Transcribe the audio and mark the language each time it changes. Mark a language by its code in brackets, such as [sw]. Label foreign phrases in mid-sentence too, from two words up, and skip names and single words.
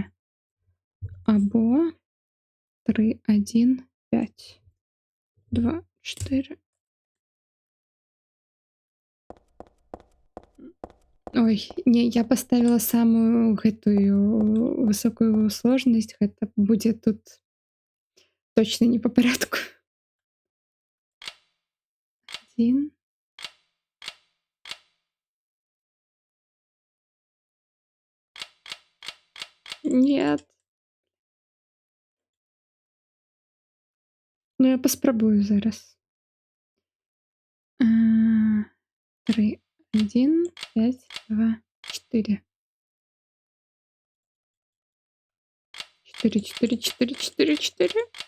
[be] Або 3, 1, 5, 2, 4. Ой, не, [ru] я поставила самую [be] гэтую высокую сложнасць. Гэта будзе тут [ru] точно не по порядку. 1. Нет. [be] Ну, я паспрабую зараз. 3, 1, 5, 2, 4. 4, 4, 4, 4, 4.